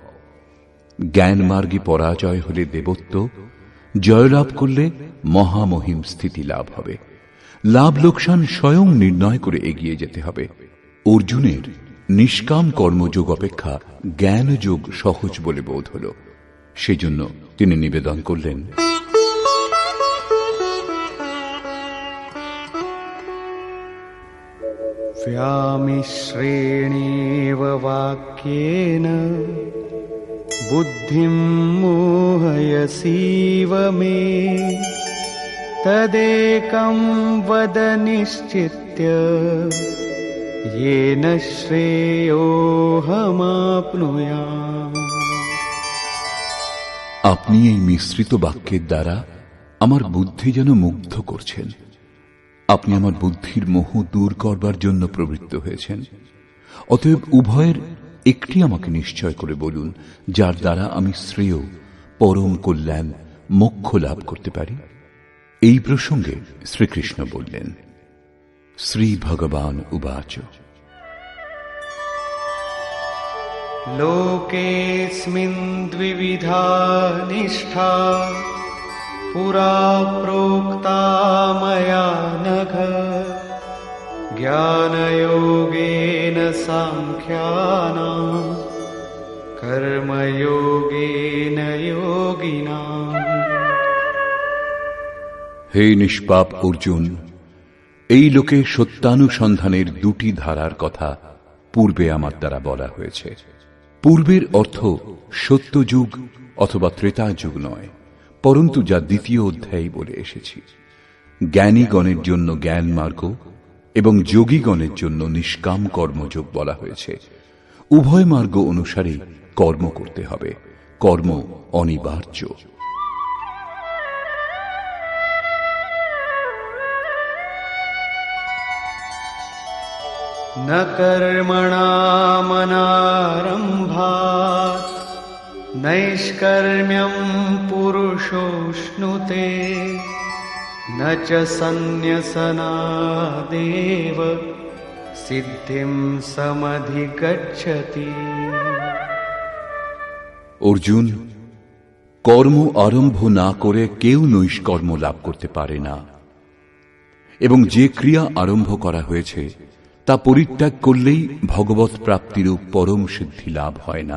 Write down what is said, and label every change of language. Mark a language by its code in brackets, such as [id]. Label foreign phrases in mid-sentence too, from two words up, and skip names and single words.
[bn] জ্ঞান মার্গে পরাজয় হলে দেবত্ব, জয়লাভ করলে মহামহিম স্থিতি লাভ হবে। লাভ লোকসান স্বয়ং নির্ণয় করে এগিয়ে যেতে হবে। অর্জুনের নিষ্কাম কর্মযোগ অপেক্ষা জ্ঞানযোগ সহজ বলে বোধ হল। সেজন্য তিনি নিবেদন করলেন, [sa] व्यामिश्रेणेव वाक्येन बुद्धिं मोहयसीव मे तदेकं वद निश्चित्य येन श्रेयोऽहमाप्नुयाम्। [bn] আপনি এই মিশ্রিত বাক্যের দ্বারা আমার বুদ্ধি যেন মুগ্ধ করছেন। আপনি আমার বুদ্ধির মোহ দূর করবার জন্য প্রবৃত্ত হয়েছেন। অতএব উভয়ের একটি আমাকে নিশ্চয় করে বলুন, যার দ্বারা আমি শ্রেয়, পরম কল্যাণ, মোক্ষ লাভ করতে পারি। এই প্রসঙ্গে শ্রীকৃষ্ণ বললেন, [sa] শ্রী ভগবান উবাচ, লোকেऽস্মিन् দ্বিবিধা নিষ্ঠা পুরা প্रोक्ता मया नघ জ্ঞানযোগেন সাংখ্যানাং কর্মযোগেন যোগিনাং। [bn] হে নিষ্পাপ অর্জুন, এই লোকে সত্যানুসন্ধানের দুটি ধারার কথা পূর্বে আমার দ্বারা বলা হয়েছে। পূর্বের অর্থ সত্যযুগ অথবা ত্রেতাযুগ নয়, পরন্তু যা দ্বিতীয় অধ্যায়ে বলে এসেছি। জ্ঞানীগণের জন্য জ্ঞান মার্গ এবং যোগীগণের জন্য নিষ্কাম কর্মযোগ বলা হয়েছে। উভয় মার্গ অনুসারে কর্ম করতে হবে, কর্ম অনিবার্য। [sa] न कर्मणामनारम्भात् नैष्कर्म्यम् पुरुषोऽश्नुते न च सन्न्यसनादेव सिद्धिं समधिगच्छति। [bn] অর্জুন, কর্ম আরম্ভ না করে কেউ নৈষ্কর্ম লাভ করতে পারে না, এবং যে ক্রিয়া আরম্ভ করা হয়েছে তা পরিত্যাগ করলেই ভগবৎ প্রাপ্তিরূপ পরম সিদ্ধি লাভ হয় না।